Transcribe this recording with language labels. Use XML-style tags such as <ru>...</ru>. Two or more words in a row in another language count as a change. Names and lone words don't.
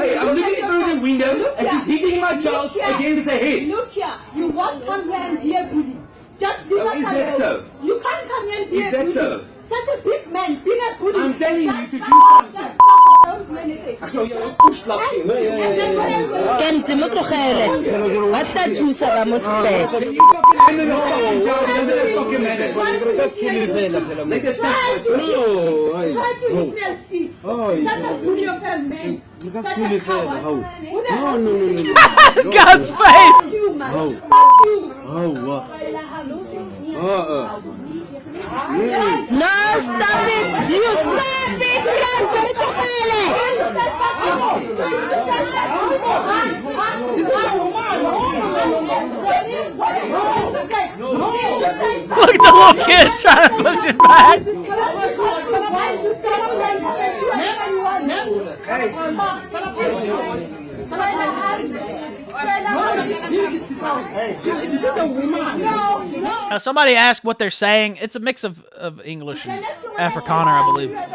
<en>Hey, I'm looking through the window and she's hitting my child against the head. Look here. You won't come here and be a bully. Just leave us Is that alone. so? You can't come here and be Is a that bully. so? Such a big man being a bully. I'm telling you Just to do stop. something. Just stop. Don't do anything. Actually, you're push laughing.</en> <tn>Kente mo tlogele. Ba tla thusa ba mo sepetlele.</tn> <en>You fucking end the fucking job. Doesn't fucking matter. Let us start. Try to hit me and see. Such a bully of a man. Such a coward. No. Guy's face. Fuck you, man. Fuck you. No, stop it. You stop it.</en> <tn>Kente mo tlogele.</tn> <en>Look at the little kid trying to push it back. This is a woman. Now, somebody asked what they're saying. It's a mix of English and Afrikaner, I believe.</en>